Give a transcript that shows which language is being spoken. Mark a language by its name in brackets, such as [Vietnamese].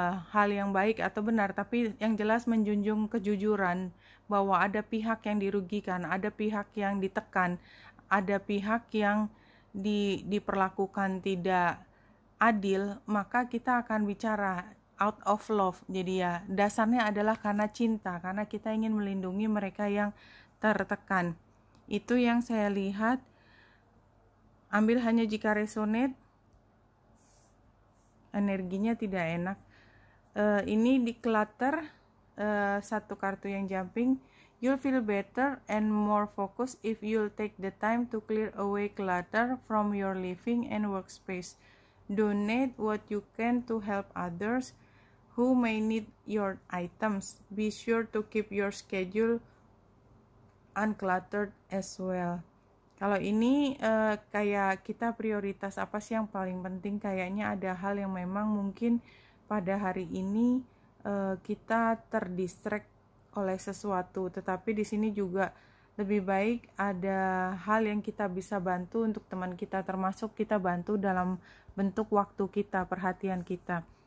[Indonesian] hal yang baik atau benar, tapi yang jelas menjunjung kejujuran, bahwa ada pihak yang dirugikan, ada pihak yang ditekan, ada pihak yang diperlakukan tidak adil, maka kita akan bicara [English] out of love. [Indonesian] Jadi ya dasarnya adalah karena cinta, karena kita ingin melindungi mereka yang tertekan. Itu yang saya lihat. Ambil hanya jika resonate, energinya tidak enak. Ini declutter, satu kartu yang jumping. [English] You'll feel better and more focused if you'll take the time to clear away clutter from your living and workspace. Donate what you can to help others who may need your items. Be sure to keep your schedule uncluttered as well. [Indonesian] Kalau ini kayak kita prioritas apa sih yang paling penting, kayaknya ada hal yang memang mungkin pada hari ini kita terdistract oleh sesuatu, tetapi di sini juga lebih baik ada hal yang kita bisa bantu untuk teman kita, termasuk kita bantu dalam bentuk waktu kita, perhatian kita.